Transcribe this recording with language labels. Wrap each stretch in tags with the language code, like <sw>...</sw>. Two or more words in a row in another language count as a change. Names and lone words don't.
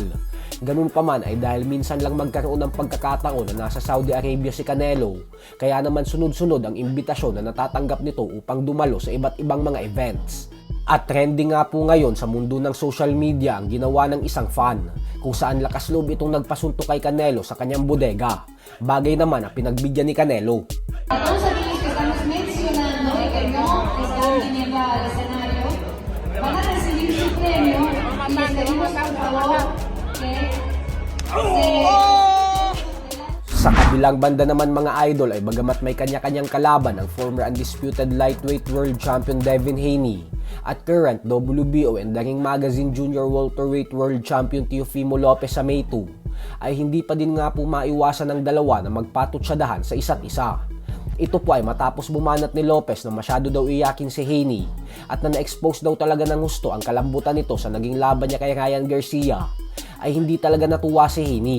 <tl>Ganun pa man ay dahil minsan lang magkaroon ng pagkakataon na nasa Saudi Arabia si Canelo, kaya naman sunod-sunod ang imbitasyon na natatanggap nito upang dumalo sa iba't ibang mga events. At trending nga po ngayon sa mundo ng</tl> <en>social media</en> <tl>ang ginawa ng isang fan kung saan lakas loob itong nagpasunto kay Canelo sa kanyang bodega. Bagay naman ang pinagbigyan ni Canelo.</tl> <es>Todos aquellos que estamos mencionando y que no están viniendo al escenario van a recibir su premio y les pedimos por favor que</es> <tl>Sa kabilang banda naman mga idol ay bagamat may kanya-kanyang kalaban ang</tl> <en>former undisputed lightweight world champion</en> <tl>Devin Haney at</tl> <en>current WBO and The Ring Magazine Junior welterweight world champion</en> <tl>Teofimo Lopez sa May 2 ay hindi pa din nga po maiwasan ng dalawa na magpatutsadahan sa isa't isa. Ito po ay matapos bumanat ni Lopez na masyado daw iyakin si Haney at na na-expose daw talaga ng gusto ang kalambutan nito sa naging laban niya kay Ryan Garcia ay hindi talaga natuwa si Haney.</tl>